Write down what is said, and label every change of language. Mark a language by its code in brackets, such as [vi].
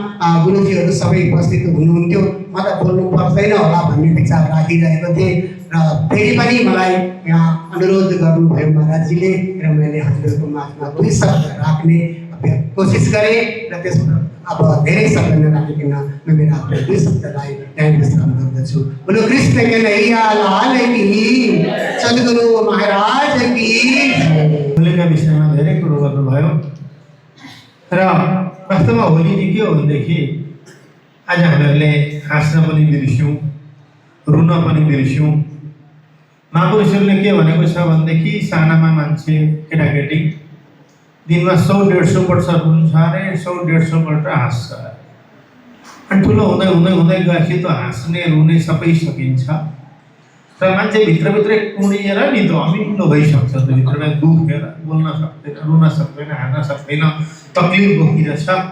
[ne] गुरुजीहरू सबै उपस्थित हुनुहुन्थ्यो, म त बोल्नु पर्दैन होला भन्ने विचार राखिरहेको थिएँ र फेरि पनि मलाई यहाँ अनुरोध गर्नुभयो महाराजजीले र मैले हजुरहरूको माझमा 2 शब्द राख्ने कोसिस गरेँ र त्यसमा अब धेरै शब्द नराखिकन म मेरो आफ्नो 2 शब्दलाई यहाँ विश्राम गर्दछु। [hi] बोलो कृष्ण कन्हैया लाल की, सद्गुरु महाराज की। [ne] होलीका विषयमा धेरै कुरो गर्नुभयो र वास्तवमा होली चाहिँ के हो भनेदेखि आज हामीहरूले हाँस्न पनि बिर्स्यौँ, रुन पनि बिर्स्यौँ। महापुरुषहरूले के भनेको छ भनेदेखि सानामा मान्छे केटाकेटी दिनमा 100-150 वर्ष रुन्छ अरे 100-150 पल्ट हाँस्छ अनि ठुलो हुँदै हुँदै हुँदै गएपछि त हाँस्ने रुने सबै सकिन्छ र मान्छे भित्रभित्रै कुँडिएर नि त अमिलो भइसक्छ, त भित्रमा दुखेर बोल्न सक्दैन, रुन सक्दैन, हाँस्न सक्दैन, तक्लिफ बोकिरहेछ।